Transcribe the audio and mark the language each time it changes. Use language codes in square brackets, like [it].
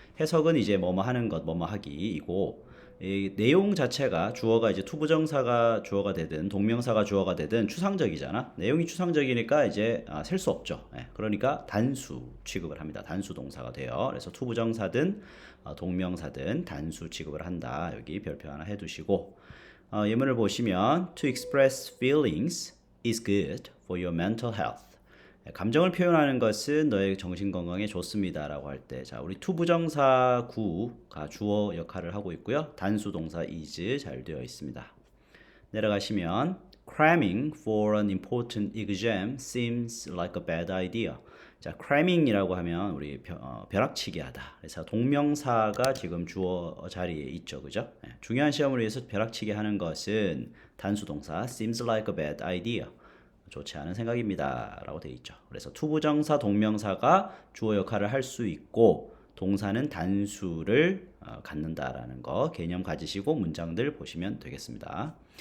[ko] 해석은 이제 뭐뭐 하는 것, 뭐뭐 하기이고, 이 내용 자체가 주어가 이제 투부정사가 주어가 되든 동명사가 주어가 되든 추상적이잖아. 내용이 추상적이니까 이제 셀 수 없죠. 그러니까 단수 취급을 합니다. 단수 동사가 돼요. 그래서 투부정사든 동명사든 단수 취급을 한다. 여기 별표 하나 해두시고, 예문을 보시면 [en] to express feelings is good for your mental health. [ko] 감정을 표현하는 것은 너의 정신 건강에 좋습니다 라고 할 때, 자 우리 투부정사 구가 주어 역할을 하고 있고요. 단수 동사 is 잘 되어 있습니다. 내려가시면 [en] cramming for an important exam seems like a bad idea. [ko] 자, cramming이라고 하면 우리 벼락치기 하다. 그래서 동명사가 지금 주어 자리에 있죠, 그죠? 중요한 시험을 위해서 벼락치기 하는 것은 단수 동사 [en] seems like a bad idea. [ko] 좋지 않은 생각입니다 라고 되어 있죠. 그래서 투부정사 동명사가 주어 역할을 할 수 있고 동사는 단수를 갖는다라는 거 개념 가지시고 문장들 보시면 되겠습니다.